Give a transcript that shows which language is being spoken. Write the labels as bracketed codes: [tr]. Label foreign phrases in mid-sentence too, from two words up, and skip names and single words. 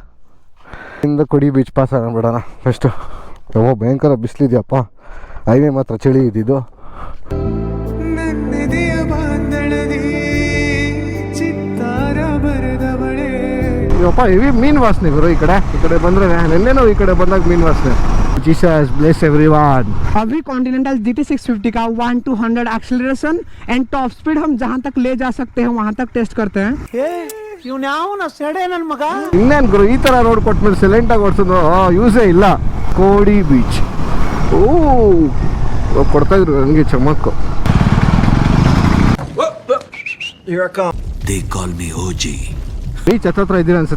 [kn] ಇಂದ ಕೊಡಿ ಬೀಚ್ ಪಾಸ್ ಬಿಡೋಣ ಫಸ್ಟು. ಓ ಭಯಂಕರ ಬಿಸಿಲಿದೆಯಪ್ಪ. ಹೈವೇ ಮಾತ್ರ ಚಳಿ ಇದ್ದಿದ್ದು. ಅಪ್ಪ ಹೆವಿ ಮೀನು ವಾಸನೆ ಗುರು. ಈ ಕಡೆ ಬಂದ್ರೆ ನೆನ್ನೆನೋ ಈ ಕಡೆ ಬಂದಾಗ ಮೀನು ವಾಸನೆ. [en] Jesus bless everyone. [hi] अभी कॉन्टिनेंटल GT 650 का 1-200 [en] acceleration and top speed [hi] हम जहाँ तक ले जा सकते हैं वहाँ तक टेस्ट करते हैं. [kn] ಇನ್ನೇನು ಗುರು, ಈ ಥರ ರೋಡ್ ಕೊಟ್ಮೇಲೆ ಸೈಲೆಂಟಾಗಿ ಓಡಿಸೋದು ಯೂಸೇ ಇಲ್ಲ. ಕೋಡಿ ಬೀಚ್. ಓ ಕೊಡ್ತಾಯಿದ್ರು ನನಗೆ ಚಮಕ್ಕು. ಬೀಚ್ ಹತ್ತತ್ರ ಇದ್ದೀರ ಅನ್ಸುತ್ತೆ.